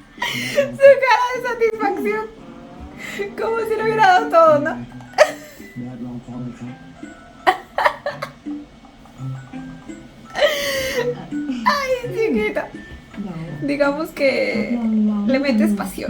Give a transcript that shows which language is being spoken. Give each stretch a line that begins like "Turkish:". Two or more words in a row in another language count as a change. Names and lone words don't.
Spanish: Su cara de satisfacción. Como si le hubiera dado todo, ¿no?
Thai: แดดลองพร้อมไหมครับ
Spanish: Ay, chiquita.
Thai: เดี๋ยว
Spanish: Digamos que
Thai: ลอง
Spanish: le metes pasión.